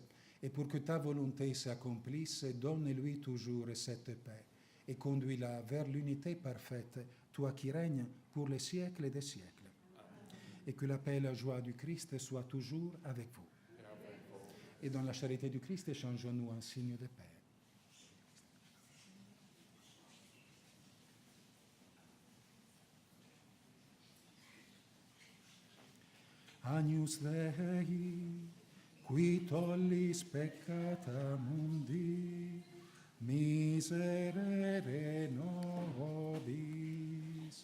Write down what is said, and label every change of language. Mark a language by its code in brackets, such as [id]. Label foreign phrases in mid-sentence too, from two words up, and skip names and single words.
[fr] Et pour que ta volonté s'accomplisse, donne-lui toujours cette paix et conduis-la vers l'unité parfaite, toi qui règnes pour les siècles des siècles. Et que la paix et la joie du Christ soient toujours avec vous. Et dans la charité du Christ, échangeons-nous un signe de paix. [la] Agnus Dei, qui tollis peccata mundi, miserere nobis.